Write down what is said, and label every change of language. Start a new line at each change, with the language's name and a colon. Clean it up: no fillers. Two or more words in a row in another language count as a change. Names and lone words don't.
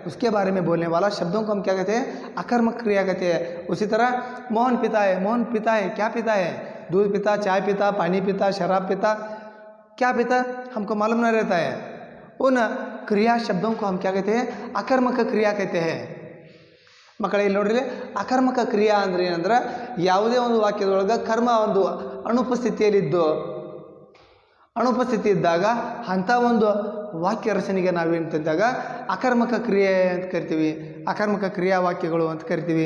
Hindi: उसके बारे में बोलने वाला शब्दों को हम क्या कहते हैं, अकर्मक क्रिया कहते हैं। उसी तरह मोहन पिता है, मोहन पिता है, क्या पिता है, दूध पिता, चाय पिता, पानी पिता, शराब पिता, क्या पिता हमको मालूम नहीं रहता है। उन क्रिया शब्दों को हम क्या कहते हैं, अकर्मक क्रिया कहते हैं।
Kannada: ಮಕ್ಕಳೇ ಇಲ್ಲಿ ನೋಡ್ರಿ, ಅಕರ್ಮಕ ಕ್ರಿಯಾ ಅಂದ್ರೆ ಏನಂದ್ರೆ ಯಾವುದೇ ಒಂದು ವಾಕ್ಯದೊಳಗೆ ಕರ್ಮ ಒಂದು ಅನುಪಸ್ಥಿತಿ ಇದ್ದಾಗ ಅಂಥ ಒಂದು ವಾಕ್ಯ ರಚನೆಗೆ ನಾವೇಂತಂದಾಗ ಅಕರ್ಮಕ ಕ್ರಿಯೆ ಅಂತ ಕರಿತೀವಿ, ಅಕರ್ಮಕ ಕ್ರಿಯಾ ವಾಕ್ಯಗಳು ಅಂತ ಕರಿತೀವಿ.